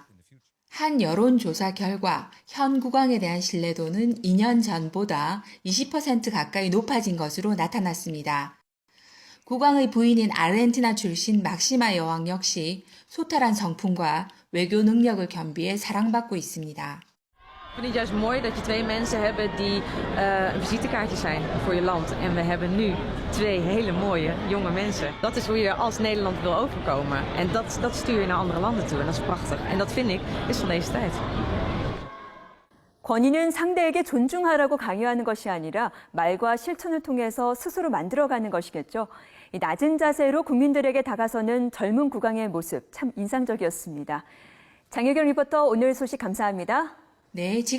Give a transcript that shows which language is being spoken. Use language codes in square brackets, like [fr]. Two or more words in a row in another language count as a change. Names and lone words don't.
[ko] 한 여론조사 결과 현 국왕에 대한 신뢰도는 2년 전보다 20% 가까이 높아진 것으로 나타났습니다. 국왕의 부인인 아르헨티나 출신 막시마 여왕 역시 소탈한 성품과 외교 능력을 겸비해 사랑받고 있습니다. [nl] Ik vind het juist mooi dat je twee mensen hebben die een visitekaartje zijn voor je land. En we hebben nu twee hele mooie jonge mensen. Dat is hoe je als Nederland wil overkomen. En dat stuur je naar andere landen toe. En dat is prachtig. En dat vind ik is van deze tijd. [ko] 권위는 상대에게 존중하라고 강요하는 것이 아니라 말과 실천을 통해서 스스로 만들어가는 것이겠죠. 이 낮은 자세로 국민들에게 다가서는 젊은 국왕의 모습 참 인상적이었습니다. 장혜경 리포터 오늘 소식 감사합니다.